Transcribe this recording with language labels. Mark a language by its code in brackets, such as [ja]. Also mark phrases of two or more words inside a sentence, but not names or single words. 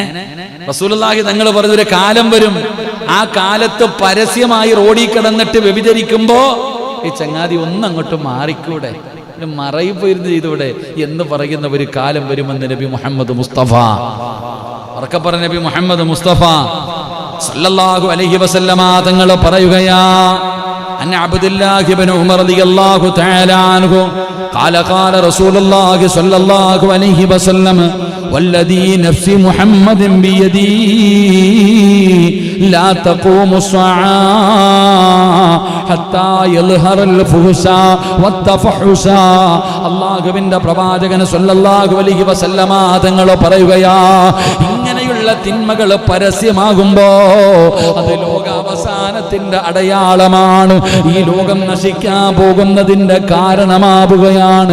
[ml] റസൂലുള്ളാഹി തങ്ങൾ പറഞ്ഞു, ഒരു കാലം വരും, ആ കാലത്ത് പരസ്യമായി റോഡിൽ കിടന്നിട്ട് വ്യഭിചരിക്കുമ്പോ ചങ്ങാതി ഒന്ന് അങ്ങോട്ട് മാറിക്കൂടെ? മറയിപ്പോയിരുന്നു ചെയ്തൂടെ എന്ന് പറയുന്ന ഒരു കാലം വരുമെന്ന് നബി മുഹമ്മദ് മുസ്തഫ ഉറക്കെ പറഞ്ഞ നബി മുഹമ്മദ് മുസ്തഫ [ar] صلى الله عليه وسلم [ml] തങ്ങൾ പറയുകയാ [ar] عن عبد الله بن عمر رضي الله تعالى عنه قال قال رسول الله صلى الله عليه وسلم والذي نفس محمد بيدي لا تقوم الساعة حتى يظهر الفحشاء والتفحشاء [ml] അല്ലാഹുവിന്റെ പ്രവാചകൻ [ar] صلى الله عليه وسلم [ml] തങ്ങൾ പറയുകയാ ഇങ്ങനെയുള്ള തിന്മകൾ പരസ്യമാകുമ്പോ അത് ലോകാവസാനത്തിന്റെ അടയാളമാണ്. ഈ ലോകം നശിക്കാൻ പോകുന്നതിന്റെ കാരണമാവുകയാണ്.